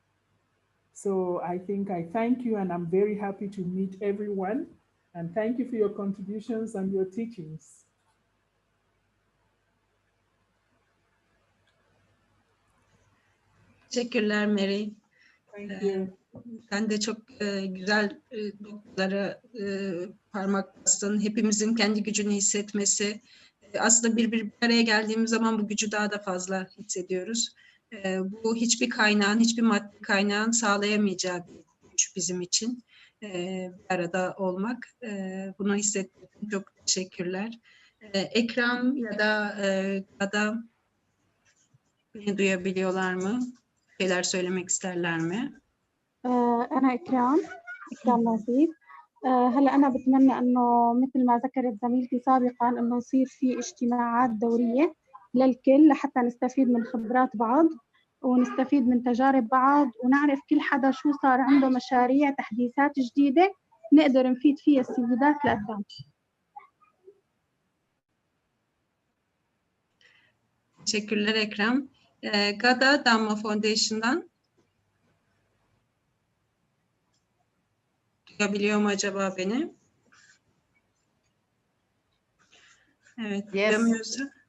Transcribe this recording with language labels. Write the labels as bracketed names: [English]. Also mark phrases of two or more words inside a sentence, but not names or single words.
[English] So I think I thank you, and I'm very happy to meet everyone. And thank you for your contributions and your teachings. [Turkish] Teşekkürler Mary. [English] Thank you. [Turkish] Sen de çok güzel noktalara parmak bastın. Hepimizin kendi gücünü hissetmesi. Aslında bir araya geldiğimiz zaman bu gücü daha da fazla hissediyoruz. Bu hiçbir kaynağın, hiçbir maddi kaynağın sağlayamayacağı bir güç bizim için. Bir arada olmak. Bunu hissettim. Çok teşekkürler. Ekrem ya da Ada beni duyabiliyorlar mı? Şeyler söylemek isterler mi? [Arabic] أنا إكرام نصيب. هلا أنا بتمنى إنه مثل ما ذكرت زميلتي سابقا إنه نصير في اجتماعات دورية للكل لحتى نستفيد من خبرات بعض ونستفيد من تجارب بعض ونعرف كل حدا شو صار عنده مشاريع تحديثات جديدة نقدر نفيد فيها السيدات لقدام. [Turkish] Teşekkürler Ekrem. Gada Damma Foundation'dan duyabiliyor mu acaba beni? Evet, duyamıyorsa.